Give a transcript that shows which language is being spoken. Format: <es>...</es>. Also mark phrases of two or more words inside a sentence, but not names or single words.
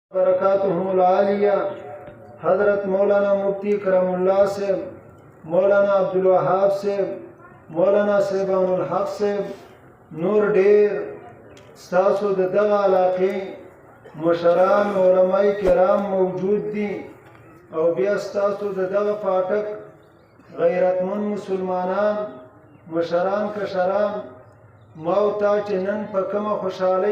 <ur>बरकातुहुम العالیہ حضرت مولانا مفتی کرم اللہ سے، مولانا عبدالوہاب سے، مولانا صاحبان الحق سے</ur> <ps>نور ډیر ستاسو د دغه علاقې مشران علماء کرام موجود دي او بیا ستاسو د دغه پاټک غیرتمن مسلمانان مشران کشران ما او تا چې نن په کومه خوشحالۍ</ps>